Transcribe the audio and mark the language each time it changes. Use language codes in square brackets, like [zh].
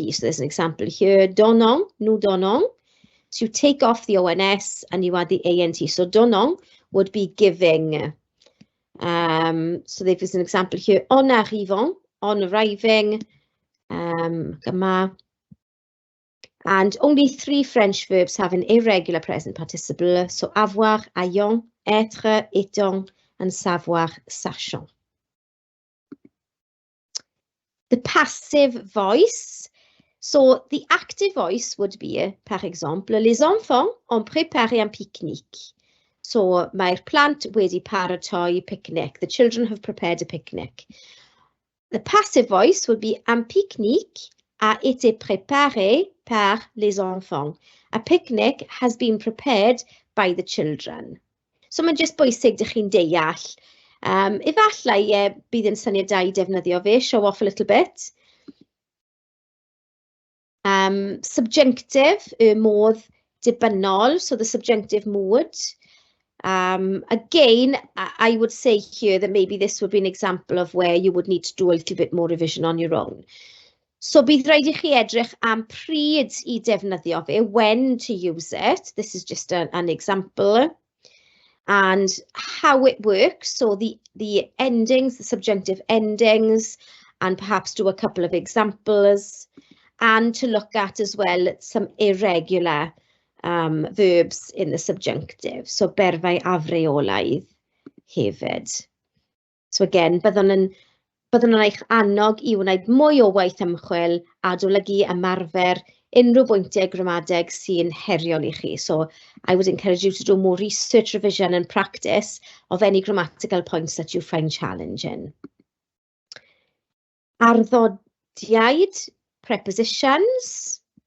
[en] So there's an example here, donnons, nous donnons. So you take off the ONS and you add the ANT. So donnons would be giving. So there's an example here, [fr] en arrivant, [en] on arriving, and only 3 French verbs have an irregular present participle. So avoir, ayant, être, étant, and savoir, sachant. The passive voice. So the active voice would be, par exemple, [fr] les enfants ont préparé un pique-nique. [cy] So mae'r plant wedi paratoi picnic. [en] The children have prepared a picnic. The passive voice would be [fr] un pique-nique a été préparé par les enfants. [en] A picnic has been prepared by the children. [cy] So mae'n just bwysig dych chi'n deall Efallai bydd yn syniad da I defnyddio fe, [en] show off a little bit. Subjunctive, [cy] y modd dibynnol, [en] so the subjunctive mood. Again, I would say here that maybe this would be an example of where you would need to do a little bit more revision on your own. [cy] So bydd rhaid I chi edrych am pryd I defnyddio fe, [en] when to use it. This is just an example. And how it works, so the endings, the subjunctive endings, and perhaps do a couple of examples. And to look at as well some irregular verbs in the subjunctive. [cy] So berfau afreolaidd hefyd. So again, byddwn yn eich annog I wneud mwy o waith ymchwil a adolygu ymarfer unrhyw bwyntiau gramadeg sy'n heriol I chi. [en] So I would encourage you to do more research, revision and practice of any grammatical points that you find challenging. [cy] Arddodiaid, prepositions.